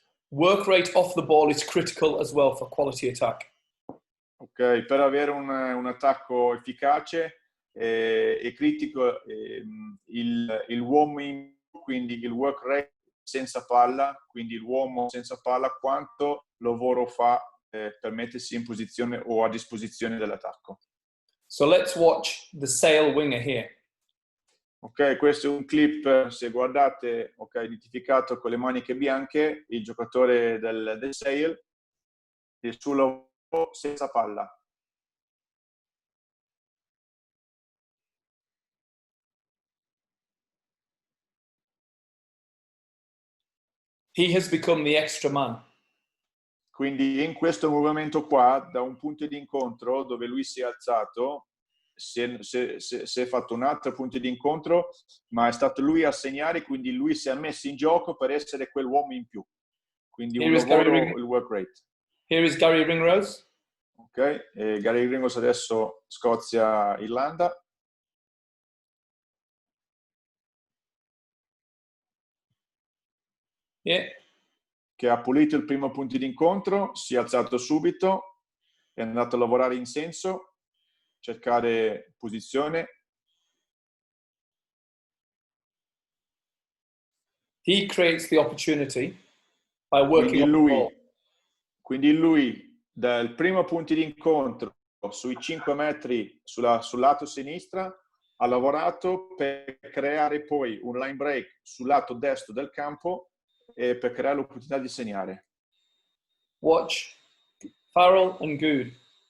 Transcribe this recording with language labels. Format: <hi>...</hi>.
<en>Work rate off the ball is critical as well for quality attack.</en> <it>Ok, per avere un attacco efficace è critico l'uomo, quindi il work rate senza palla, quindi l'uomo senza palla, quanto lavoro fa per mettersi in posizione o a disposizione dell'attacco.</it> <en>So let's watch the sail winger here.</en> <it>Ok, questo è un clip, se guardate, ok, identificato con le maniche bianche, il giocatore del sail, il suo lavoro senza palla.</it> <en>He has become the extra man.</en> <it>Quindi in questo movimento qua, da un punto di incontro dove lui si è alzato, si è fatto un altro punto di incontro, ma è stato lui a segnare, quindi lui si è messo in gioco per essere quell'uomo in più. Quindi un lavoro, il work rate.</it> <en>Here is Gary Ringrose.</en> <it>Ok, e Gary Ringrose adesso Scozia-Irlanda.</it> <en>Yeah.</en> <it>Che ha pulito il primo punto di incontro, si è alzato subito, è andato a lavorare in senso, cercare posizione.</it> <en>He creates the opportunity by working on the ball.</en> <it>Quindi lui dal primo punto di incontro sui 5 metri sul lato sinistra ha lavorato per creare poi un line break sul lato destro del campo e per creare l'opportunità di segnare.</it> <en>Watch Farrell and Good.</en>